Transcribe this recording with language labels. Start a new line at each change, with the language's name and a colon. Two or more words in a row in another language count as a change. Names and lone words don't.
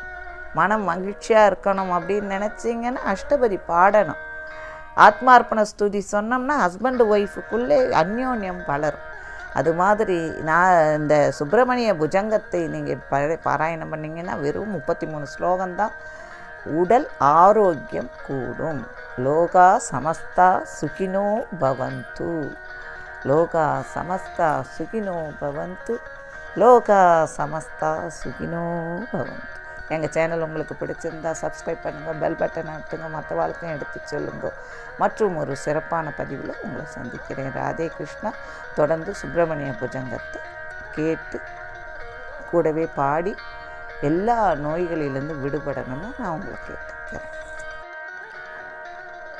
Tamil: மனம் மகிழ்ச்சியாக இருக்கணும் அப்படின்னு நினச்சிங்கன்னா அஷ்டபதி பாடணும். ஆத்மார்ப்பண ஸ்துதி சொன்னோம்னா
English: husband wife-க்குள்ளே
Tamil: அந்யோன்யம் வளரும். அது மாதிரி இந்த சுப்பிரமணிய புஜங்கத்தை நீங்கள் பாராயணம் பண்ணிங்கன்னா வெறும் 33 ஸ்லோகம்தான். உடல் ஆரோக்கியம் கூடும்.
Sanskrit: लोकाः समस्ताः सुखिनो भवन्तु, लोकाः समस्ताः सुखिनो भवन्तु, लोकाः समस्ताः सुखिनो भवन्तु.
Tamil: எங்கள் சேனல் உங்களுக்கு பிடிச்சிருந்தா சப்ஸ்கிரைப் பண்ணுங்கள்,
English: bell button
Tamil: அழுத்துங்க, மற்ற வாழ்க்கையும் எடுத்து சொல்லுங்க. மற்றும் ஒரு சிறப்பான பதிவில் உங்களை சந்திக்கிறேன். ராதே கிருஷ்ணா. தொடர்ந்து சுப்பிரமணிய புஜங்கத்தை கேட்டு கூடவே பாடி எல்லா நோய்களிலிருந்து விடுபடணும்னு நான் உங்களை கேட்டுக்கிறேன்.